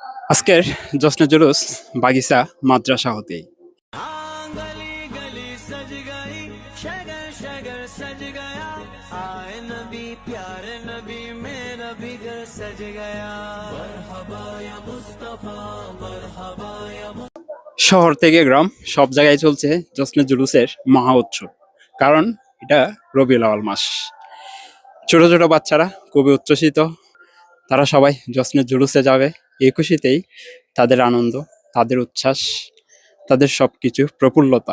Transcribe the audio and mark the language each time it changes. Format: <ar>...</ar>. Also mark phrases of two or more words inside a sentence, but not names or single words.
<bn>আজকের জশ্নে জুলুস বাগিচা মাদ্রাসা হতেই।</bn> <hi>गली गली सज गई शगर शगर सज गया आए नबी प्यारे नबी मेरा भी घर सज गया</hi> <ar>مرحبا يا مصطفى مرحبا يا</ar> <bn>শহর থেকে গ্রাম সব জায়গায় চলছে জশ্নে জুলুসের মহা উৎসব। কারণ এটা রবিউল আউয়াল মাস। ছোট ছোট বাচ্চারা খুবই উচ্ছ্বসিত। তারা সবাই জশ্নে জুলুসে যাবে। এই খুশিতেই তাদের আনন্দ, তাদের উচ্ছ্বাস, তাদের সবকিছু প্রফুল্লতা।</bn>